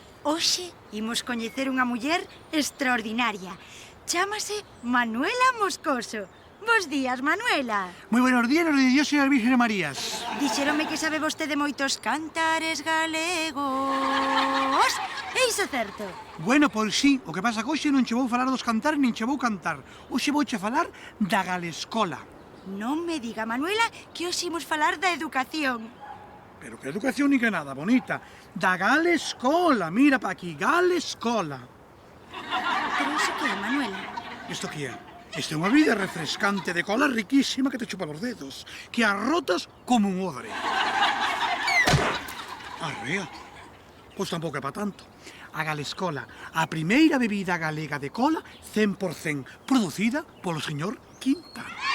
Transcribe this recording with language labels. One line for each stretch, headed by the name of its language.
Galician: Hoxe imos coñecer unha muller extraordinaria. Chámase Manuela Moscoso. Bos días, Manuela.
Spanish: Muy buenos días, los de Dios y las Virgen Marías.
Galician: Dixéronme que sabe vostede moitos cantares galegos. É iso certo? Bueno, pois sí, o que pasa que hoxe non che vou falar dos cantares nin che vou cantar. Hoxe vouche falar da Galescola. Non me diga, Manuela, que hoxe imos falar da educación. Pero que educación ni que nada, bonita. Da Galescola, mira pa aquí, Galescola. Pero iso que é, Manuela? Isto que é? Isto é unha vida refrescante de cola riquísima
Spanish: que te chupa los dedos,
Galician: que arrotas como un odre. Arrea. Pois tampouco é pa tanto. A Galescola, a primeira bebida galega de cola 100% producida polo señor Quinta.